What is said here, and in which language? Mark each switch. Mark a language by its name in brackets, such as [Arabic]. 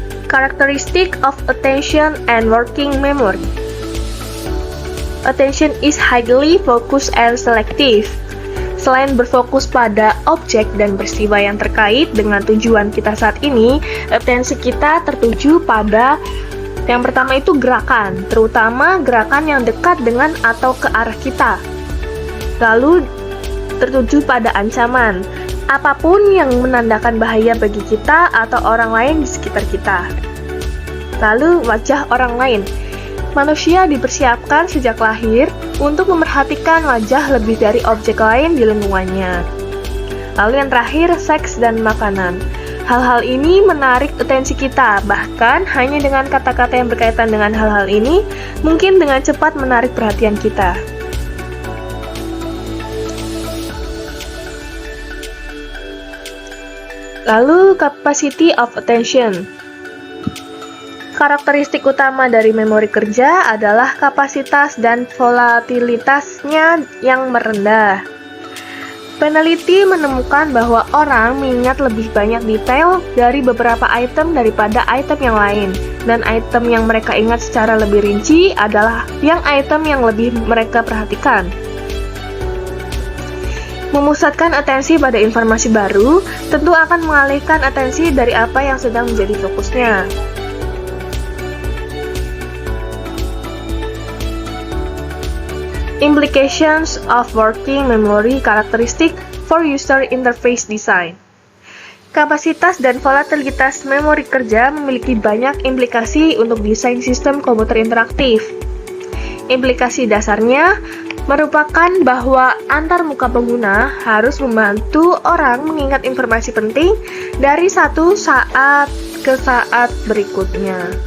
[English] Characteristic of attention and working memory. Attention is highly focused and selective. [Indonesian] Selain berfokus pada objek dan peristiwa yang terkait dengan tujuan kita saat ini, atensi kita tertuju pada yang pertama itu gerakan, terutama gerakan yang dekat dengan atau ke arah kita. Lalu tertuju pada ancaman, apapun yang menandakan bahaya bagi kita atau orang lain di sekitar kita. Lalu wajah orang lain. Manusia dipersiapkan sejak lahir untuk memerhatikan wajah lebih dari objek lain di lingkungannya. Lalu yang terakhir, seks dan makanan. Hal-hal ini menarik atensi kita, bahkan hanya dengan kata-kata yang berkaitan dengan hal-hal ini, mungkin dengan cepat menarik perhatian kita. Lalu, [English] capacity of attention. [Indonesian] Karakteristik utama dari memori kerja adalah kapasitas dan volatilitasnya yang merendah. Peneliti menemukan bahwa orang mengingat lebih banyak detail dari beberapa item daripada item yang lain, dan item yang mereka ingat secara lebih rinci adalah yang item yang lebih mereka perhatikan. Memusatkan atensi pada informasi baru tentu akan mengalihkan atensi dari apa yang sedang menjadi fokusnya. [English] Implications of working memory characteristic for user interface design. [Indonesian] Kapasitas dan volatilitas memori kerja memiliki banyak implikasi untuk desain sistem komputer interaktif. Implikasi dasarnya merupakan bahwa antarmuka pengguna harus membantu orang mengingat informasi penting dari satu saat ke saat berikutnya.